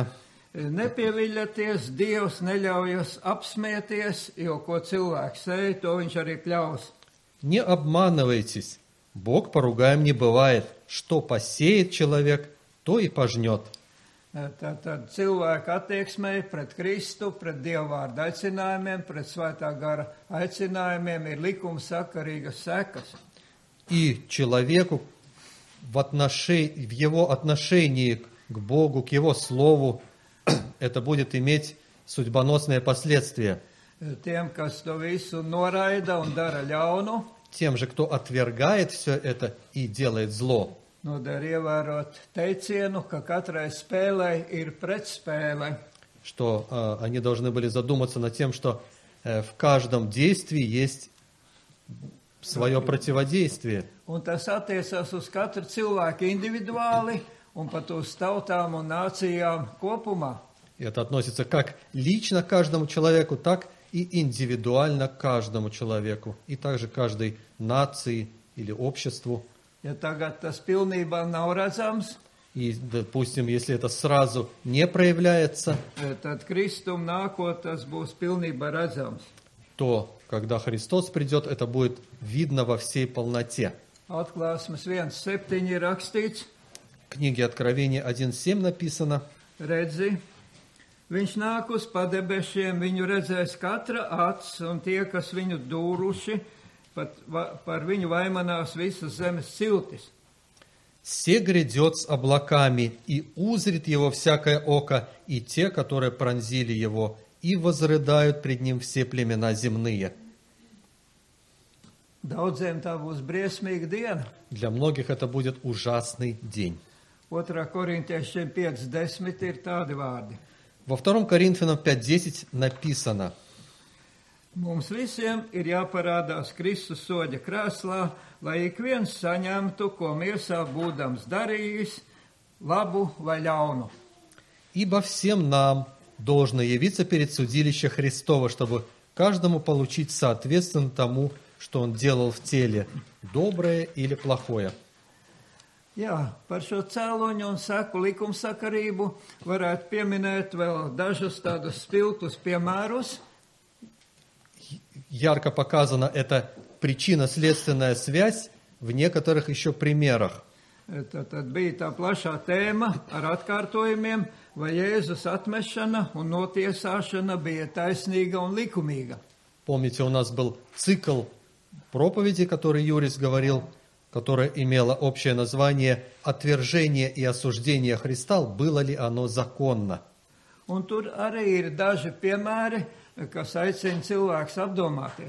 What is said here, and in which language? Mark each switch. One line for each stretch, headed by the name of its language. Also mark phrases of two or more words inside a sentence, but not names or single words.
Latvian: Nepieviļaties, Dievs neļaujas apsmieties, jo ko cilvēks sēj, to viņš arī pļaus.
Russian: Не обманывайтесь, Бог поругаем не бывает. Что посеет человек, то и пожнет.
Latvian: Tad cilvēka attieksmei pret Kristu, pret Dieva vārda aicinājumiem, pret svētā gara aicinājumiem ir likuma sakarīgas sekas.
Russian: И человеку в его отношении к Богу, к Его Слову, это будет иметь судьбоносные последствия.
Latvian: Tiem, kas to visu noraida un dara ļaunu,
Russian: Тем же, кто отвергает все это и делает зло,
Latvian: nodara ievērot teicienu, ka katrai spēlei ir pretspēle.
Russian: что они должны были задуматься над тем, что в каждом действии есть свое противодействие.
Latvian: Un tas attiecas uz katru cilvēku individuāli un pat uz tautām un nācijām kopumā.
Russian: И это относится как лично к каждому человеку, так и индивидуально к каждому человеку, и также каждой нации или обществу.
Latvian: Ja tagad tas pilnībā nav redzams,
Russian: И, допустим, если это сразу не проявляется,
Latvian: tad Kristum nākot tas būs pilnībā redzams.
Russian: то, когда Христос придет, это будет видно во всей полноте.
Latvian: Atklāsmes 1:7 ir rakstīts:
Russian: В книге Откровения 1:7 написано:
Latvian: Redzi, viņš nāk uz padebešiem, viņu redzēs katra acs, un tie, kas viņu dūruši, par viņu vaimanās visas zemes ciltis.
Russian: «Се грядет с облаками, и узрит его всякое око, и те, которые пронзили его, и возрыдают пред ним все племена земные».
Latvian: Daudziem tā būs briesmīga diena.
Russian: Для многих это будет ужасный день.
Latvian: 2. Korintiešiem 5:10 ir tādi vārdi.
Russian: Во 2 Коринфянам 5:10 написано:
Latvian: Mums visiem ir jāparādās Kristus soļa krēslā, lai ik viens saņemtu, ko miesā būdams darījis, labu vai ļaunu.
Russian: «Ибо всем нам должно явиться перед судилищем Христова, чтобы каждому получить соответственно тому, что он делал в теле, доброе или плохое».
Latvian: Jā, par šo cēloņu un seku likumsakarību varētu pieminēt vēl dažus tādus spilgtus piemērus.
Russian: Ярко показана эта причинно-следственная связь в некоторых еще примерах.
Latvian: Tad bija tā plašā tēma ar atkārtojumiem, vai Jēzus atmešana un notiesāšana bija taisnīga un likumīga.
Russian: Помните, у нас был цикл проповеди, который Юрис говорил, которая имела общее название «Отвержение и осуждение Христа, было ли оно законно?».
Latvian: Un tur arī ir daži piemēri, kas aicina cilvēkus apdomāties.